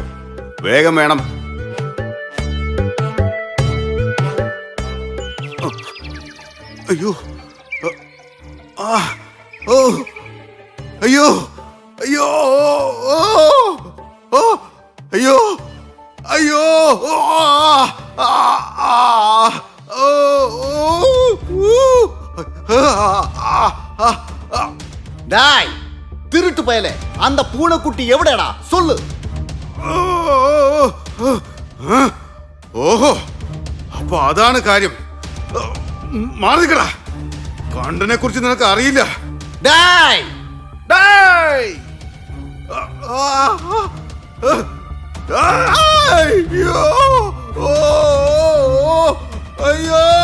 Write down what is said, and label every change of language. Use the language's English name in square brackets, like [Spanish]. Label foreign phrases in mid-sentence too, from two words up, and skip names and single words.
[Malayalam] വേഗം വേണം. അയ്യോ, ഓ, അയ്യോ, അയ്യോ, അയ്യോ, അയ്യോ, [Tamil] டாய், திருட்டு பயலே, அந்த பூனைக்குட்டி எവിടെടാ? சொல்லு. [Malayalam] ഓഹോ, അപ്പൊ അതാണ് കാര്യം. മാറിക്കടാ, കണ്ടനെ കുറിച്ച് നിനക്ക് അറിയില്ല. [Tamil] டாய், [Malayalam] ഡേയ്. അയ്യോ, അയ്യോ,